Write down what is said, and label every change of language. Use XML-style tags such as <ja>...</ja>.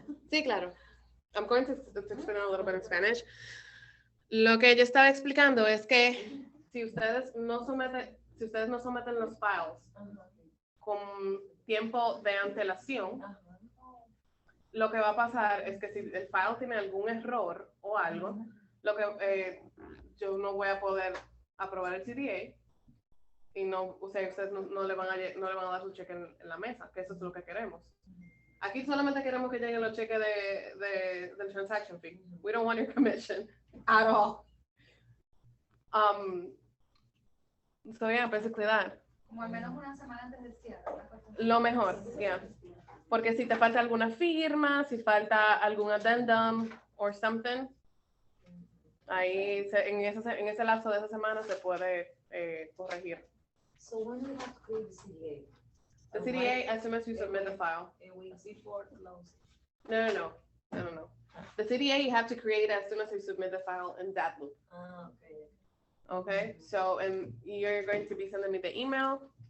<es>Sí, claro.</es> <en>I'm going to explain a little bit in Spanish.</en> <es>Lo que yo estaba explicando es que si ustedes no someten los files con tiempo de antelación, lo que va a pasar es que si el file tiene algún error o algo, yo no voy a poder aprobar el CDA, y ustedes no le van a dar su cheque en la mesa, que eso es lo que queremos. Aquí solamente queremos que lleguen los cheques del transaction fee.</es> <en>We don't want your commission at all. So yeah, basically that.</en> <es>Como al menos una semana antes del cierre. Una cuestión Lo mejor, yeah. Porque si te falta alguna firma, si falta algún addendum</es> <en>or something,</en> <es>ahí en ese lapso de esa semana se puede corregir.</es> <en>So when do we have to create the CDA? The CDA, as soon as you submit the file. A week before close. No. The CDA you have to create as soon as you submit the file in that loop. Okay. Okay, so and you're going to be sending me the email.</en>